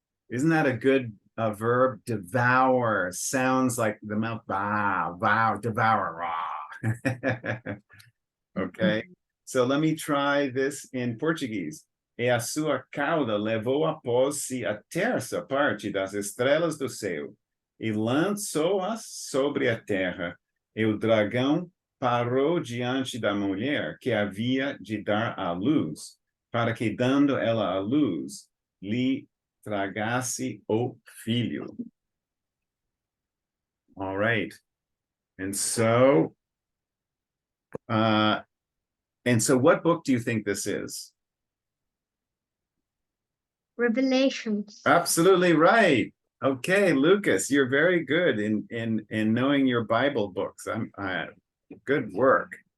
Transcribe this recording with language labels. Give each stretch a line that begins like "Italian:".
English: Isn't that a good verb? Devour sounds like the mouth, devour, rah. Okay, so let me try this in Portuguese.
Portuguese: E a sua cauda levou após si a terça parte das estrelas do céu, e lançou-as sobre a terra, e o dragão parou diante da mulher que havia de dar à luz, para que, dando ela à luz, lhe tragasse o filho.
English: All right. And so what book do you think this is? Revelations. Absolutely right. Okay, Lucas, you're very good in knowing your Bible books. Good work.